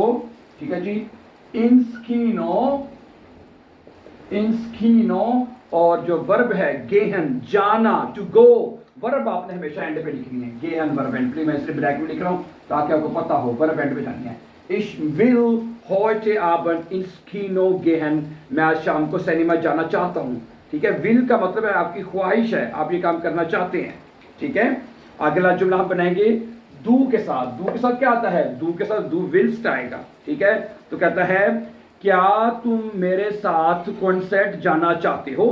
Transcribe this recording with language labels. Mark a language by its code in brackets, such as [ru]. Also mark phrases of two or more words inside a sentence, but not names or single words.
[hi] ठीक है जी, [de] ins Kino, ins Kino, [hi] और जो वर्ब है गेहन, जाना, [en] to go, [hi] वर्ब आपने हमेशा एंड पे लिखनी है। गेहन वर्ब एंड, मैं इसलिए ब्रैकेट में लिख रहा हूं ताकि आपको पता हो वर्ब एंड पे जानी है। [de] Ich will heute Abend ins Kino gehen, [hi] मैं आज शाम को सिनेमा जाना चाहता हूँ। ठीक है, विल का मतलब है आपकी ख्वाहिश है, आप ये काम करना चाहते हैं। ठीक है, अगला जुमला हम बनाएंगे दू के साथ। दू के साथ क्या आता है? दू के साथ [de] du willst [hi] आएगा। ठीक है, तो कहता है क्या तुम मेरे साथ कॉन्सर्ट जाना चाहते हो?